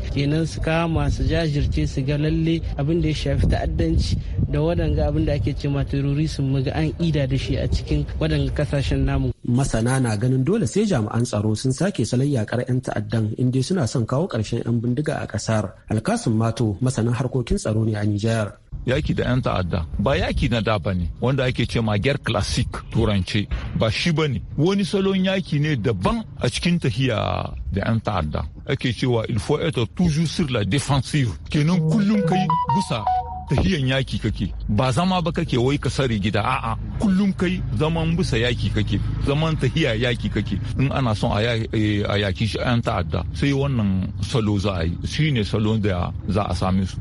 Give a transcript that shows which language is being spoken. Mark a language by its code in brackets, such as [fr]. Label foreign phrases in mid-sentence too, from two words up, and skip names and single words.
[ha] Kenan su kama su jajirce su ga lalle abin da ya shafi ta'addanci da waɗanga abin da ake ce ma terrorism muga an ida da shi a cikin waɗanga kasashen namu. Masana na ganin dole sai jami'an tsaro sun sake salon yakar 'yan ta'addan inda suna son kawo ƙarshen 'yan bindiga a ƙasar. Alkasun Mato masanin harkokin tsaro ne a Nijar. Yaki da 'yan ta'adda ba yaki na da ba ne wanda ake ce ma [fr] guerre classique [ha] turance ba shi ba ne wani salon yaki ne daban a cikin tahiya da 'yan ta'adda ake cewa [fr] il faut être toujours sur la défensive [ha] kenan kullum kai busa tahiyan yaki kake ba zama ba kake wai ka sare gida a'a kullum kai zaman bisa yaki kake zaman tahiya yaki kake in ana son a yaki shi 'yan ta'adda sai wannan salo za a yi shine salo da za a same su.